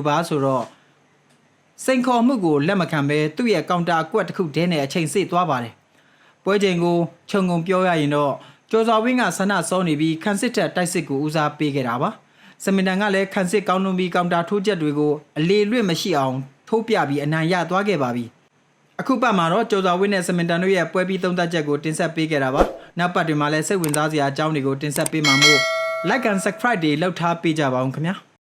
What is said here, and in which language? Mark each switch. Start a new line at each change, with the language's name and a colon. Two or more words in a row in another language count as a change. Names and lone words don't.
Burmese: ပါဆိုတော့စိန်ခေါ်မှုကိုလက်မခံဘဲသူ့ရဲ့ကောင်တာအကွက်တစ်ခုတည်းနဲ့အချိန်စေ့သွားပါတယ်။ပွဲချိန်ကိုခြုံငုံပြောရရင်တော့ကျော်စွာဝင်းကဆန္ဒစောနေပြီးခန့်စစ်တက်တိုက်စစ်ကိုဦးစားပေးခဲ့တာပါ။စမင်တန်ကလည်းခန့်စစ်ကောင်းလွန်ပြီးကောင်တာထိုးချက်တွေကိုအလေလွင့်မရှိအောင်ထိုးပြပြီးအနိုင်ရသွားခဲ့ပါပြီ။အခုပတ်မှာတော့ကျော်စွာဝင်းနဲ့စမင်တန်တို့ရဲ့ပွဲပြီးသုံးသပ်ချက်ကိုတင်ဆက်ပေးခဲ့တာပါ။နောက်ပတ်တွေမှာလည်းစိတ်ဝင်စားစရာအကြောင်းတွေကိုတင်ဆက်ပေးမှာမို့
English: like and subscribe
Burmese: တွေလုပ်ထားပေးကြပါဦးခင်ဗျာ။